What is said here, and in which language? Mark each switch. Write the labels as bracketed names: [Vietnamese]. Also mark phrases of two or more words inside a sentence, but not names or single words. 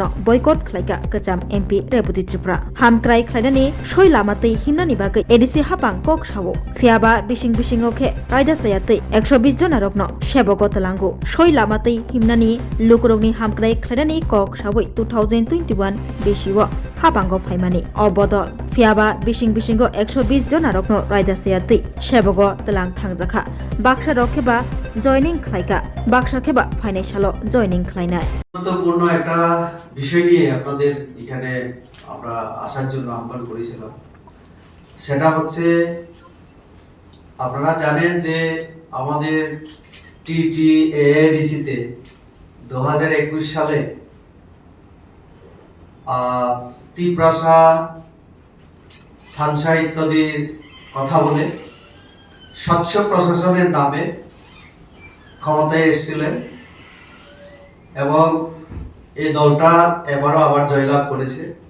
[Kok Borok] बयकट खलायका कचाम एमपी रेबुदी त्रिपुरा हामक्राय खलायनानि सय लामातै हिमनानि बागै एडिसि हापां कक सावो फियाबा बिसिंग-बिसिंगो खे रायदा सायातै 120 जन रकनो सेबको तलांगु सय लामातै हिमनानि लुकरगनि हामक्राय खलायनानि कक सावै 2021 बेसिवो हापांगो फाइमानि अबदल फियाबा बिसिंग-बिसिंगो 120 जन रकनो रायदा सायातै सेबको तलांग थांजाखा बाक्सा रखेबा जयनिंग खलायका बाक्सा खेबा फाइनान्सियालो जयनिंग खलायनाय [Bangla] গুরুত্বপূর্ণ একটা বিষয় নিয়ে আপনাদের এখানে আমরা আসার জন্য আহ্বান করেছিলাম। সেটা হচ্ছে আপনারা জানেন যে আমাদের টিটিএডিসি তে 2021 সালে তিপ্রাসা থানসা ইত্যাদির কথা বলে স্বচ্ছ প্রশাসনের নামে ক্ষমতায় এসেছিলেন এবং এই দলটা এবারও আবার জয়লাভ করেছে।